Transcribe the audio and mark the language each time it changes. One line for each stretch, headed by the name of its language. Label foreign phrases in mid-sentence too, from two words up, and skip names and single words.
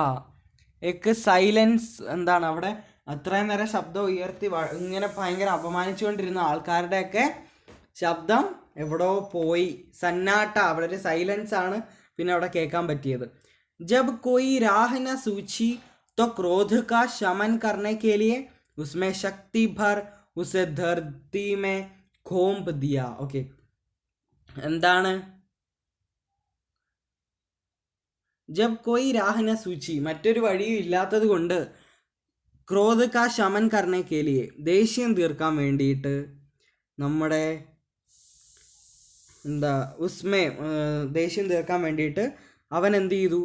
Malayalam: ഏക്ക് സൈലൻസ്, അവിടെ അത്രയും നേരം ശബ്ദം ഉയർത്തി ഇങ്ങനെ ഭയങ്കര അപമാനിച്ചുകൊണ്ടിരുന്ന ആൾക്കാരുടെയൊക്കെ ശബ്ദം എവിടോ പോയി. സന്നാട്ട, അവിടെ ഒരു സൈലൻസ് ആണ് പിന്നെ അവിടെ കേൾക്കാൻ പറ്റിയത്.
Hindi: जब कोई राह न सूझी तो क्रोध का शमन करने के लिए उसमें शक्ति भर उसे धरती में घोंप दिया. ओके,
Malayalam: എന്താണ്
Hindi: जब कोई राह न सूझी,
Malayalam: മറ്റൊരു വഴിയും ഇല്ലാത്തത് കൊണ്ട്,
Hindi: क्रोध का शमन करने के लिए,
Malayalam: ദേഷ്യം തീർക്കാൻ വേണ്ടിയിട്ട്, നമ്മുടെ ഉസ്മേ ദേഷ്യം തീർക്കാൻ വേണ്ടിയിട്ട് അവൻ എന്ത് ചെയ്തു?